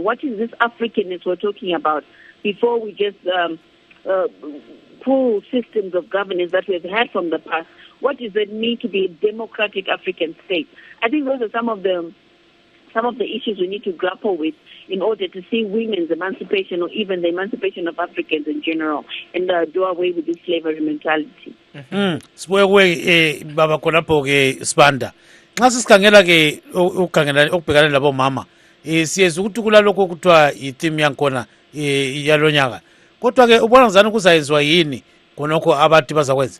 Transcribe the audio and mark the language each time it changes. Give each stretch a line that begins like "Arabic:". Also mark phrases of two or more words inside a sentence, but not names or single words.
English: What is this Africanness we're talking about? Before we just pull systems of governance that we've had from the past, what does it mean to be a democratic African state? I think those are some of the issues we need to grapple with in order to see women's emancipation, or even the emancipation of Africans in general, and do away with this slavery mentality.
North Ndebele: Sibuye baba khonapho ke Sibanda. Nxa sikhangela ke ukubhekana labo mama, siyeza ukuthi kulalokho kuthiwa i-theme yankhona yalonyaka. Kodwa ke ubona ngizani kuzayenziwa yini khonokho abantu bazakwenza?